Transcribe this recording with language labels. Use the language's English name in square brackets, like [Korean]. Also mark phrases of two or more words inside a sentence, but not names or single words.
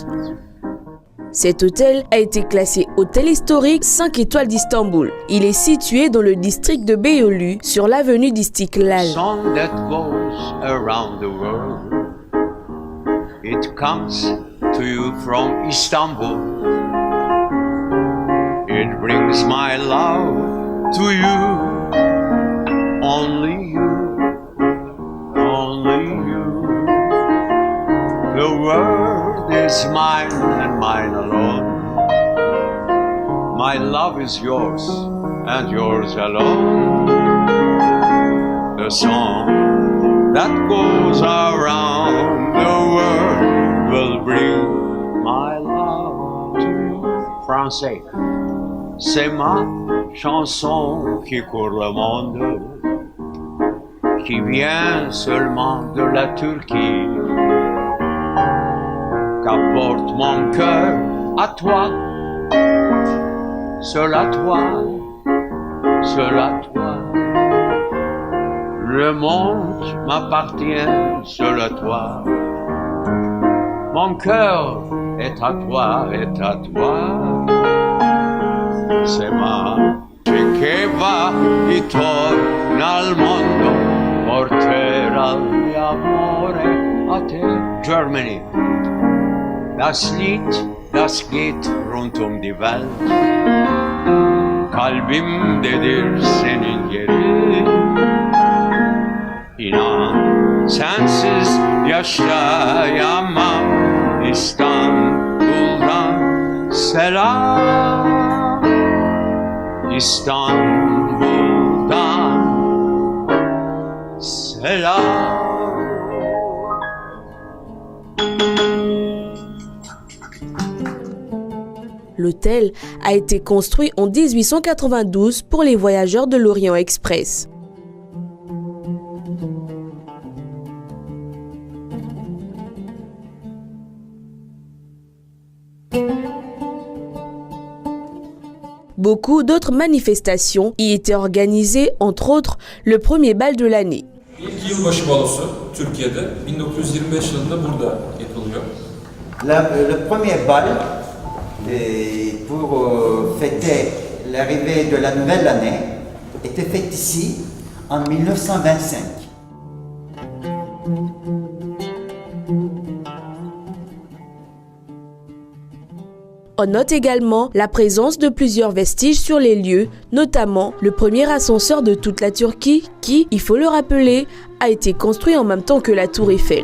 [French] Cet hôtel a été classé hôtel historique 5 étoiles d'Istanbul. Il est situé dans le district de Beyoğlu sur l'avenue d'Istiklal. [English] Song that goes around the world. It comes to you from Istanbul. It brings my love to you. Only you. Only you. The world is mine and mine alone. My love is yours and yours alone. The song that goes around the world will bring my love to you. [French] Français. C'est ma chanson qui court le monde, qui vient seulement de la Turquie, qu'apporte mon cœur à toi, seul à toi, seul à toi. Le monde m'appartient, seul à toi. Mon cœur est à toi, est à toi. C'est ma [Italian] che va e torna al mondo. Porterà l'amore a te. Germany. [German] Das Lied, das geht rund die Welt. [Turkish] Kalbimdedir senin yerin. İnan sensiz yaşayamam. İstanbul'dan selam. İstanbul'dan selam. [French] L'hôtel a été construit en 1892 pour les voyageurs de l'Orient Express. Beaucoup d'autres manifestations y étaient organisées, entre autres le premier bal de l'année. [Turkish] İlk yılbaşı balosu Türkiye'de 1925 yılında burada yapılıyor. [French] Le premier bal pour fêter l'arrivée de la nouvelle année était fait ici en 1925. On note également la présence de plusieurs vestiges sur les lieux, notamment le premier ascenseur de toute la Turquie qui, il faut le rappeler, a été construit en même temps que la Tour Eiffel.